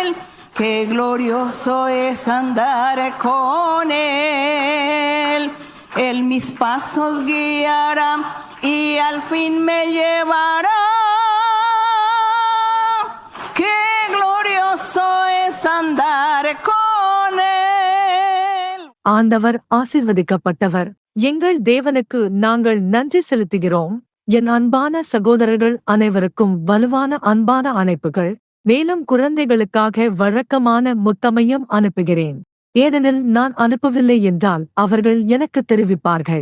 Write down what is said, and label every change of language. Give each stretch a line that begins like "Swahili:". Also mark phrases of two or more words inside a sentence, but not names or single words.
Spanish: Qué glorioso es andar con él. Él mis pasos guiará y al fin me llevará. Qué glorioso es andar con él.
Tamil: ஆண்டவர் ஆசீர்வதிக்கப்பட்டவர். எங்கள் தேவனுக்கு நாங்கள் நன்றி செலுத்துகிறோம். என் அன்பான சகோதரர்கள் அனைவருக்கும் வலுவான அன்பான அழைப்புகள். மேலும் குழந்தைகளுக்காக வழக்கமான முத்தமையும் அனுப்புகிறேன். ஏனெனில் நான் அனுப்பவில்லை என்றால் அவர்கள் எனக்கு தெரிவிப்பார்கள்.